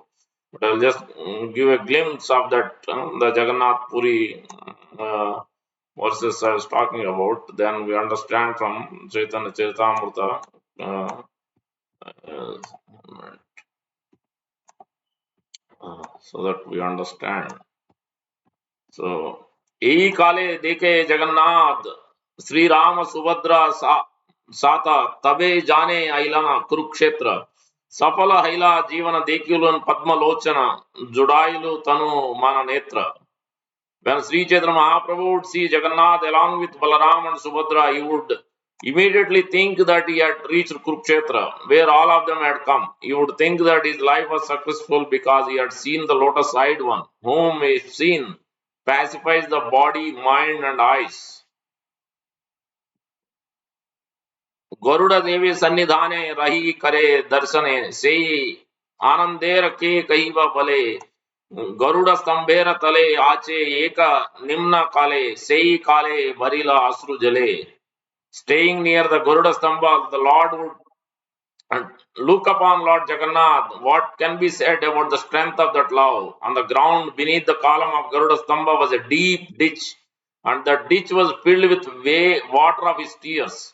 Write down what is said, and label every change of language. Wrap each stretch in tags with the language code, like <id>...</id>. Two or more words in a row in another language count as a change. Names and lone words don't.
<en>But I'll just give a glimpse of that the Jagannath Puri. Verses I was talking about, then we understand from Chaitanya Charitamrita, uh, so that we understand. So,</en> <bn>এই কালে দেখে জগন্নাথ শ্রী রাম সুভদ্রা সাথা তবে জানে আইলনা কুরুক্ষেত্র সফল হইলা জীবন দেখিলুন পদ্মলোচন জুড়াইলু তনু মন নেত্র.</bn> <en>When Sri Chaitanya Mahaprabhu would see Jagannath along with Balaram and Subhadra, he would immediately think that he had reached Kurukshetra, where all of them had come. He would think that his life was successful because he had seen the lotus eyed one, whom if seen pacifies the body, mind, and eyes.</en> <bn>গরুড় দেবী সন্নিধানে রহি করে দর্শনে সে আনন্দের কে কহি বলে গরুড় স্তম্ভের তলে আছে এক নিম্ন কালে সেই কালে ভরিলা অশ্রু জলে.</bn> <en>Staying near the Garuda Stambha, the Lord would look upon Lord Jagannath. What can be said about the strength of that love? On the ground beneath the column of Garuda Stambha was a deep ditch, and the ditch was filled with water of his tears.</en>